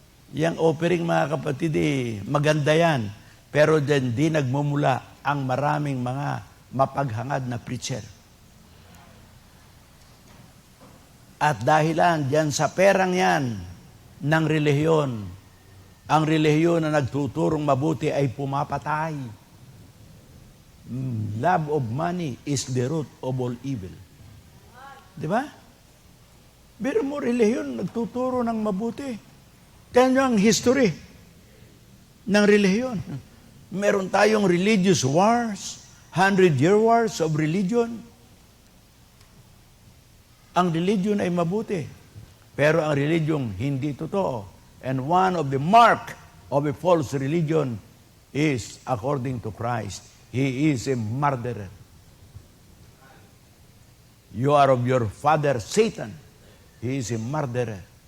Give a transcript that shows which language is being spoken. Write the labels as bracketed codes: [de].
[tl] Yang offering mga kapatid maganda yan. Pero din di nagmumula ang maraming mga mapaghangad na preacher. At dahilan diyan sa perang yan ng relihiyon, ang relihiyon na nagtuturong mabuti ay pumapatay. [en] Love of money is the root of all evil. [tl] Di ba? Pero mo relihiyon nagtuturo ng mabuti. Kaya ang history ng relihiyon. Meron tayong [en] religious wars, 100-year wars of religion. [tl] Ang religion ay mabuti, pero ang religion hindi totoo. [en] And one of the mark of a false religion is, according to Christ, he is a murderer. You are of your father Satan. He is a murderer.